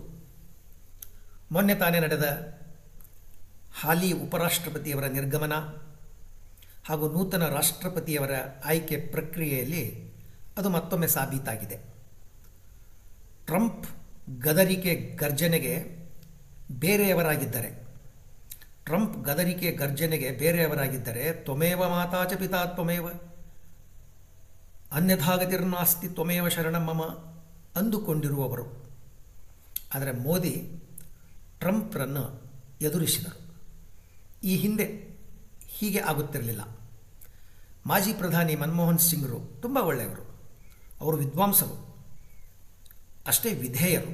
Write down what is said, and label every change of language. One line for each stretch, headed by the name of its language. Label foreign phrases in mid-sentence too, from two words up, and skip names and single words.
Kannada: ಮೊನ್ನೆ ತಾನೇ ನಡೆದ ಹಾಲಿ ಉಪರಾಷ್ಟ್ರಪತಿಯವರ ನಿರ್ಗಮನ ಹಾಗೂ ನೂತನ ರಾಷ್ಟ್ರಪತಿಯವರ ಆಯ್ಕೆ ಪ್ರಕ್ರಿಯೆಯಲ್ಲಿ ಅದು ಮತ್ತೊಮ್ಮೆ ಸಾಬೀತಾಗಿದೆ. ಟ್ರಂಪ್ ಗದರಿಕೆ ಗರ್ಜನೆಗೆ ಬೇರೆಯವರಾಗಿದ್ದರೆ
Sanskrit: ತ್ವಮೇವ ಮಾತಾ ಚ ಪಿತಾ ತ್ವಮೇವ ಅನ್ಯಥಾಗತಿರ್ನಾಸ್ತಿ ತ್ವಮೇವ ಶರಣಂ ಮಮ
Kannada: ಅಂದುಕೊಂಡಿರುವವರು. ಆದರೆ ಮೋದಿ ಟ್ರಂಪ್ರನ್ನು ಎದುರಿಸಿದರು. ಈ ಹಿಂದೆ ಹೀಗೆ ಆಗುತ್ತಿರಲಿಲ್ಲ. ಮಾಜಿ ಪ್ರಧಾನಿ ಮನಮೋಹನ್ ಸಿಂಗ್ರು ತುಂಬ ಒಳ್ಳೆಯವರು, ಅವರು ವಿದ್ವಾಂಸರು, ಅಷ್ಟೇ ವಿಧೇಯರು.